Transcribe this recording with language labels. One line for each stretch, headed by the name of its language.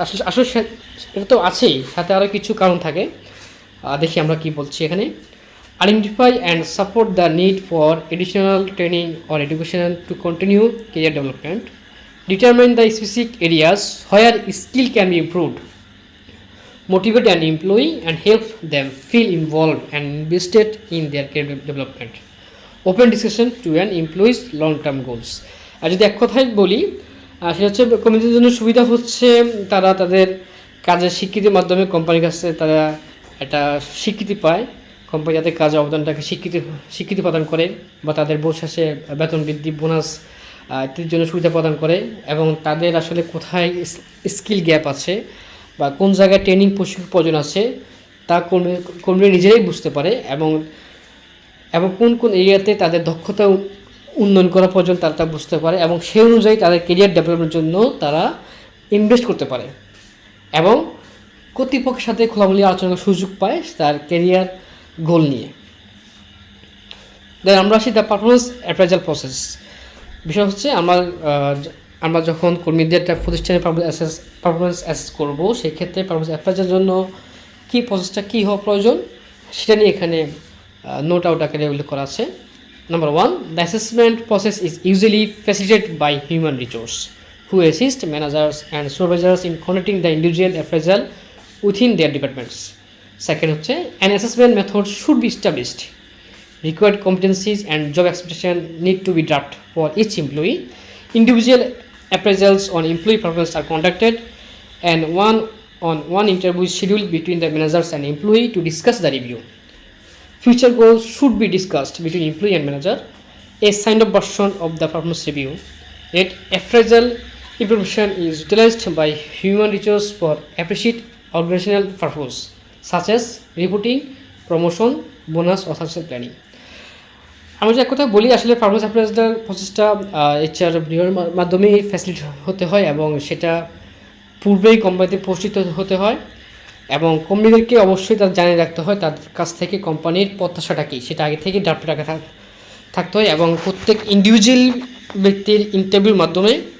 Bangla: আসলে এটা তো আছেই, সাথে আরও কিছু কারণ থাকে। দেখি আমরা কি বলছি এখানে।
English: Identify and support the need for additional training or education to continue career development. Determine the specific areas where skill can be improved. Motivate an employee and help them feel involved and invested in their career development. Open discussion to an employee's long-term goals.
Bangla: আর যদি এক কথায় বলি সেটা হচ্ছে কর্মীদের জন্য সুবিধা হচ্ছে তারা তাদের কাজের স্বীকৃতির মাধ্যমে কোম্পানির কাছে তারা একটা স্বীকৃতি পায়, কোম্পানি তাদের কাজের অবদানটাকে স্বীকৃতি প্রদান করে বা তাদের শেষে বেতন বৃদ্ধি, বোনাস ইত্যাদির জন্য সুবিধা প্রদান করে এবং তাদের আসলে কোথায় স্কিল গ্যাপ আছে বা কোন জায়গায় ট্রেনিং প্রয়োজন আছে তা কর্মীরা নিজেরাই বুঝতে পারে এবং কোন কোন এরিয়াতে তাদের দক্ষতা উন্নয়ন করা প্রয়োজন তারা তা বুঝতে পারে এবং সেই অনুযায়ী তাদের কেরিয়ার ডেভেলপমেন্টের জন্য তারা ইনভেস্ট করতে পারে এবং কর্তৃপক্ষের সাথে খোলাখুলি আলোচনা করার সুযোগ পায় তার ক্যারিয়ার গোল নিয়ে। দেন আমরা আসি
English: The performance appraisal process.
Bangla: বিষয় হচ্ছে আমরা যখন কর্মীদের একটা প্রতিষ্ঠানের পারফরমেন্স অ্যাসেস করবো, সেই ক্ষেত্রে পারফরমেন্স অ্যাপ্রাইজালের জন্য কী প্রসেসটা কী হওয়া প্রয়োজন সেটা নিয়ে এখানে নোট আউট আকারে উল্লেখ করা আছে।
English: Number 1, the assessment process is usually facilitated by human resource who assist managers and supervisors in connecting the individual appraisal within their departments. Second
Bangla: হচ্ছে
English: an assessment method should be established. Required competencies and job expectation need to be drafted for each employee. Individual appraisals on employee performance are conducted, and one interview is scheduled between the managers and employee to discuss the review. Future goals should be discussed between employee and manager. A signed-off version of the performance review. Yet, appraisal information is utilized by human resource for appreciate organizational purpose, such as reporting, promotion, bonus, or succession planning.
Bangla: আমি যে এক কথা বলি, আসলে performance appraisal প্রসেসটা HR বিভাগের মাধ্যমেই facility হতে হয় এবং সেটা পূর্বেই কোম্পানিতে প্রস্তুত হতে হয় এবং কর্মীদেরকে অবশ্যই তার জানিয়ে রাখতে হয় তাদের কাছ থেকে কোম্পানির প্রত্যাশাটা কী সেটা আগে থেকে ড্রাফট রাখা থাকতে হয় এবং প্রত্যেক ইন্ডিভিজুয়াল ব্যক্তির ইন্টারভিউর মাধ্যমে